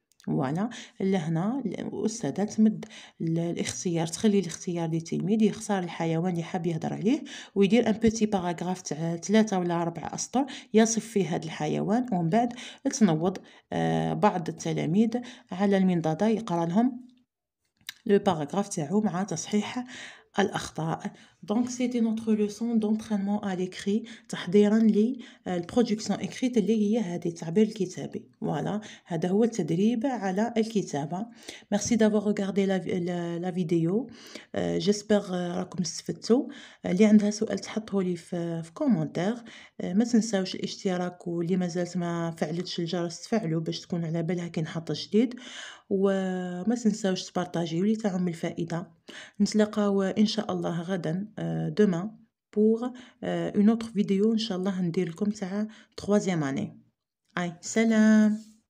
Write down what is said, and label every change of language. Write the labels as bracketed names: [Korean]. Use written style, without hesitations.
[Arabic] فوالا لهنا الأستاذة تمد الاختيار تخلي الاختيار للتلميذ يختار الحيوان اللي حاب يهضر عليه ويدير ان بوتي باراغراف تاع 3 ولا 4 أسطر يصف فيه هذا الحيوان ومن بعد تنوض بعض التلاميذ على المنضدة يقرا لهم لو باراغراف تاعو مع تصحيح الأخطاء. [French] Donc c'était notre leçon d'entraînement à l'écrit [Arabic] تحضيرا للبرودكسيون [French] écrite [Arabic] اللي هي هذه التعبير الكتابي. voilà هذا هو التدريب على الكتابة. [French] merci d'avoir regardé la vidéo. j'espère [Arabic] راكم استفدتوا. اللي عندها سؤال تحطه لي في كومنتير. ما تنساوش الاشتراك واللي مازالت ما فعلتش الجرس تفعلوا باش تكون على بالها كي نحط جديد وما تنساوش تبارطاجيو لي تعم الفائدة. نتلاقاو ان شاء الله غدا [French] demain pour une autre vidéo [Arabic] ان شاء الله ندير لكم تاع 3e année. سلام.